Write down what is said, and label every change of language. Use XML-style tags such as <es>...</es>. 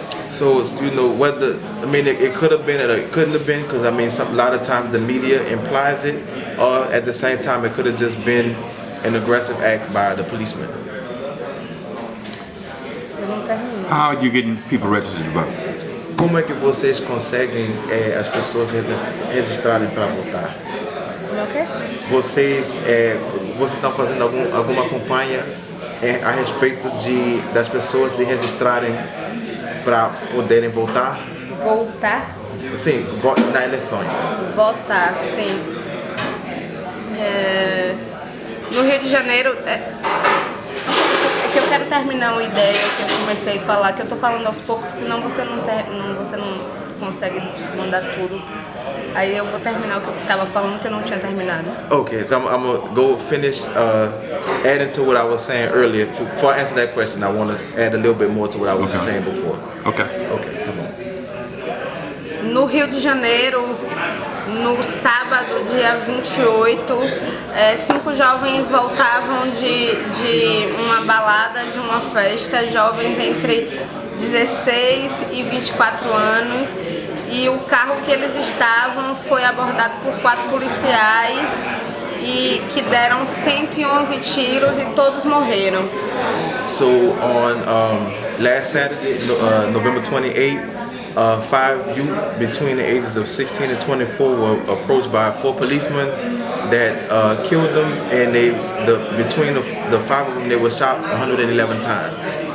<en>So you know it could have been, it couldn't have been, because a lot of times the media implies it, or at the same time it could have just been an aggressive act by the policeman. How are you getting people registered to vote?</en> <pt>Como é que vocês conseguem as pessoas registrarem para votar? Vocês estão fazendo alguma campanha a respeito das pessoas se registrarem para poderem votar? Voltar? Sim, nas eleições. Votar, sim. No Rio de Janeiro, que eu quero terminar uma ideia que eu comecei a falar, que eu tô falando aos poucos, senão você não consegue mandar tudo. Aí eu vou terminar o que eu tava falando que eu não tinha terminado.</pt> <en>Okay, so I'm gonna go finish adding to what I was saying earlier. Before I answer that question, I want to add a little bit more to what I was just saying before. Okay. Okay, come on.</en> <pt>No Rio de Janeiro, no sábado, dia 28, 5 jovens voltavam de uma balada, de uma festa, jovens entre 16 e 24 anos, e o carro que eles estavam foi abordado por 4 policiais e que deram 111 tiros e todos morreram.</pt> <en>So on last Saturday, November 28th, 5 youth between the ages of 16 and 24 were approached by 4 policemen that killed them, and between the 5 of them, they were shot 111 times.</en>